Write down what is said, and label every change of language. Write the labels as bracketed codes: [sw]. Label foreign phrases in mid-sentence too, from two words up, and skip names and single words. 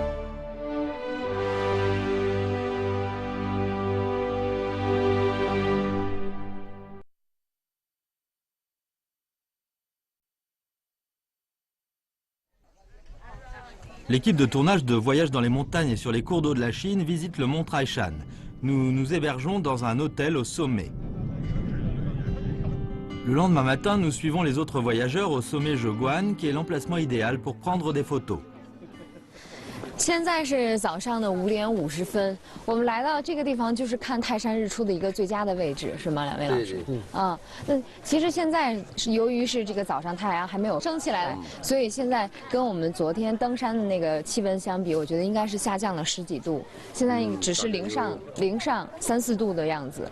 [fr] de tournage de Voyage dans les montagnes et sur les cours d'eau de la Chine visite le mont Taishan. Nous nous hébergeons dans un hôtel au sommet. Le lendemain matin, nous suivons les autres voyageurs au sommet Zheguan, qui est l'emplacement idéal pour prendre des photos. [zh] 现在是早上的5点50分，我们来到这个地方就是看泰山日出的一个最佳的位置，是吗？两位老师？对。啊，那其实现在是由于是这个早上太阳还没有升起来，所以现在跟我们昨天登山的那个气温相比，我觉得应该是下降了10几度，现在只是零上3、4度的样子。